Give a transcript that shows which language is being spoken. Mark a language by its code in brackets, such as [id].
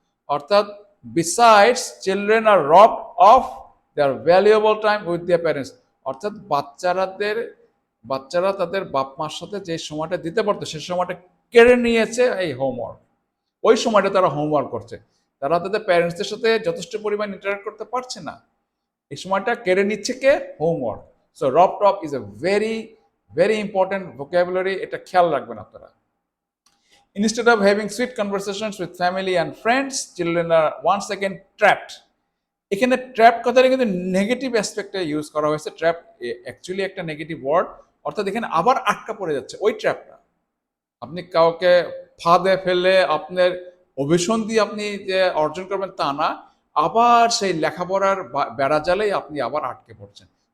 [bn] অর্থাৎ [en] besides children are rob of their valuable time with their parents, [bn] অর্থাৎ বাচ্চারা তাদের বাপ মার সাথে যে সময়টা দিতে পারতো সে সময়টা কেড়ে নিয়েছে এই হোমওয়ার্ক। ওই সময়টা তারা হোমওয়ার্ক করছে, তারা তাদের প্যারেন্টসদের সাথে যথেষ্ট পরিমাণ ইন্টারাক্ট করতে পারছে না, এই সময়টা কেড়ে নিচ্ছে কে? হোমওয়ার্ক। [en] so rob top is a very very important vocabulary, [bn] এটা খেয়াল রাখবেন আপনারা। [en] Instead of having sweet conversations with family and friends, children are once again trapped. [bn] এখানে ট্র্যাপ কথাটা কিন্তু নেগেটিভ অ্যাসপেক্টে ইউজ করা হয়েছে। ট্র্যাপ অ্যাকচুয়ালি একটা নেগেটিভ ওয়ার্ড, অর্থাৎ এখানে আবার আটকা পড়ে যাচ্ছে ওই ট্র্যাপটা। আপনি কাউকে ফাঁদে ফেলে আপনার অভিসন্ধি আপনি যে অর্জন করবেন তা না, আবার সেই লেখাপড়ার বেড়া জালেই আপনি আবার আটকে পড়ছেন।